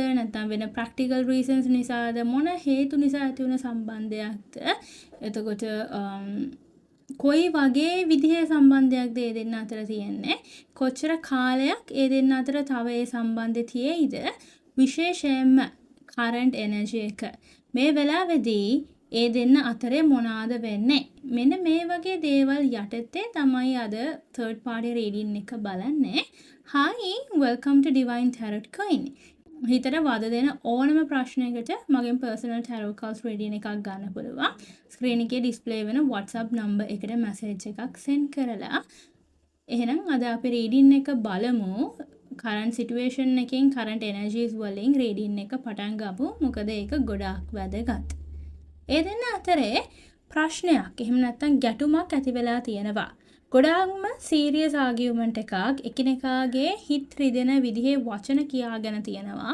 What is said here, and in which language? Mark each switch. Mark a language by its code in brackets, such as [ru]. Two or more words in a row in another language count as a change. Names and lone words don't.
[si] නැත්නම් වෙන [en] practical reasons [si] නිසාද, මොන හේතු නිසා ඇති වුණ සම්බන්ධයක්ද, එතකොට කොයි වගේ විදිහේ සම්බන්ධයක්ද ඒ දෙන්න අතර තියෙන්නේ, කොච්චර කාලයක් ඒ දෙන්න අතර තව ඒ සම්බන්ධය තියෙයිද, විශේෂයෙන්ම [en] current energy [si] එක මේ වෙලාවේදී ඒ දෙන්න අතරේ මොනවාද වෙන්නේ, මෙන්න මේ වගේ දේවල් යටතේ තමයි අද [en] third party reading [si] එක බලන්නේ. [en] Hi, welcome to Divine Tarot Coin. [si] හිතට වද දෙන ඕනම ප්‍රශ්නයකට මගෙන් [en] personal tarot cards reading [si] එකක් ගන්න පුළුවන්. ස්ක්‍රීන් එකේ display වෙන WhatsApp number එකට message එකක් send කරලා. එහෙනම් අද අපි reading එක බලමු. [en] current situation [si] එකෙන් [en] current energies [si] වලින් reading එක පටන් ගමු. මොකද ඒක ගොඩාක් වැදගත්. ඒ දෙන්න අතරේ ප්‍රශ්නයක් එහෙම නැත්නම් ගැටුමක් ඇති වෙලා තියෙනවා. ගොඩාක්ම [en] serious argument [si] එකක්, එකිනෙකාගේ හිත රිදෙන විදිහේ වචන කියාගෙන තියෙනවා.